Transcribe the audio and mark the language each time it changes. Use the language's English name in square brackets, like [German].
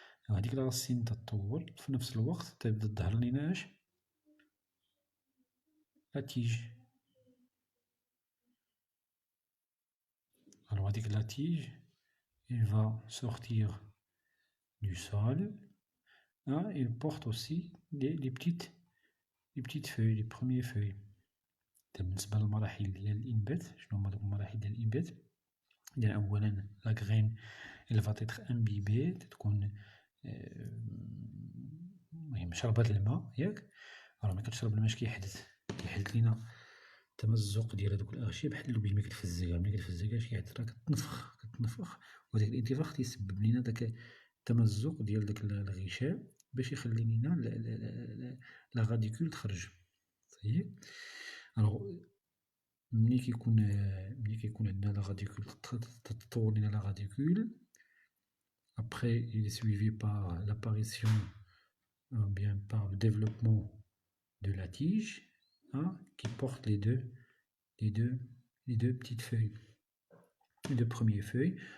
[Arabic] هاديك لا راسين تطول في نفس الوقت تبدا تظهر لينا اش لا تيج. [French] Alors [Arabic] هاديك لا تيج [French] elle va sortir du sol hein, il porte aussi les petites feuilles, les premières feuilles. [Arabic] بالنسبة للمراحل ديال الإنبات، شنو هما دوك المراحل ديال الإنبات؟ إذا أولا [French] لا غرين إل فا تيتر امبيبي، [Arabic] تكون المهم شربات الماء ياك، راه ملي كتشرب الماء اش كيحدث؟ كيحدث لينا تمزق ديال هادوك الأغشية بحال اللوبيج ملي كتفزكها، ملي كتفزكها اش كيحدث؟ راه كتنفخ وهداك الانتفاخ تيسبب لينا داك التمزق ديال داك الغشاء باش يخلي لينا لا غاديكول تخرج. صحيح. الوغ ملي كيكون عندنا لا غاديكول [French] تطور لينا لا غاديكول، après il est suivi par l'apparition bien par le développement de la tige, hein, qui porte les deux petites feuilles, les deux premières feuilles.